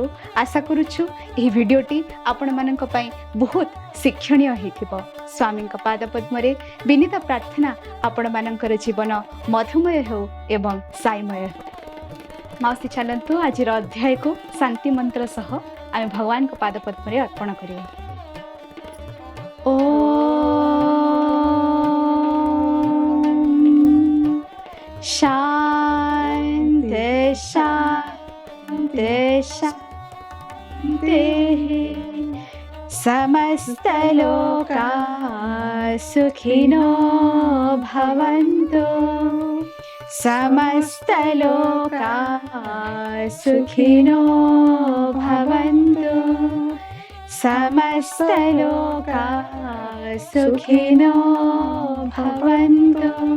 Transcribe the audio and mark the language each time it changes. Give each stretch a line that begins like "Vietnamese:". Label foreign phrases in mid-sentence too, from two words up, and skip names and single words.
Odia: ଆଶା କରୁଛୁ ଏହି ଭିଡ଼ିଓଟି ଆପଣମାନଙ୍କ ପାଇଁ ବହୁତ ଶିକ୍ଷଣୀୟ ହୋଇଥିବ। ସ୍ୱାମୀଙ୍କ ପାଦପଦ୍ମରେ ବିନୀତ ପ୍ରାର୍ଥନା, ଆପଣମାନଙ୍କର ଜୀବନ ମଧୁମୟ ହେଉ ଏବଂ ସାଇମୟ ହେଉ। ମାଉସୀ, ଚାଲନ୍ତୁ ଆଜିର ଅଧ୍ୟାୟକୁ ଶାନ୍ତି ମନ୍ତ୍ର ସହ ଆମେ ଭଗବାନଙ୍କ ପାଦପଦ୍ମରେ ଅର୍ପଣ କରିବା।
Sanskrit: शान्ति शान्ति शान्ति, समस्तलोकाः सुखिनो भवन्तु, समस्तलोकाः सुखिनो भवन्तु, समस्तलोकाः सुखिनो भवन्तु।